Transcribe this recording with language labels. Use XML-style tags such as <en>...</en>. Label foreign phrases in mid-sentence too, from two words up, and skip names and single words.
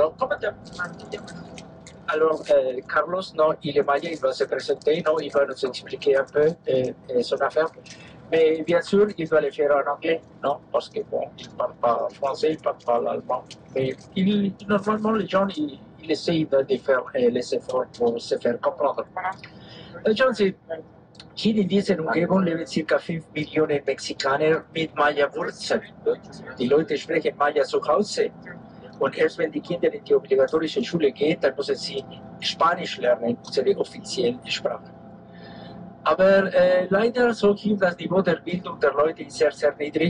<fr>Alors, Carlos, non, il est maya, il va se présenter, non, il va nous expliquer un peu son affaire. Mais bien sûr, il doit le faire en anglais, non, parce que bon, il ne parle pas français, il ne parle pas l'allemand. Mais normalement, les gens, ils essayent de faire les efforts pour se faire comprendre. Les gens,</fr> <de>hier in dieser Umgebung leben ca. 5 Millionen Mexikaner mit Maya-Wurzeln. Die Leute sprechen Maya zu Hause. Und erst wenn die Kinder in die obligatorische Schule gehen, dann müssen sie Spanisch lernen, unsere offizielle Sprache. Aber leider so hier das Niveau der Bildung der Leute ist sehr, sehr niedrig.</de>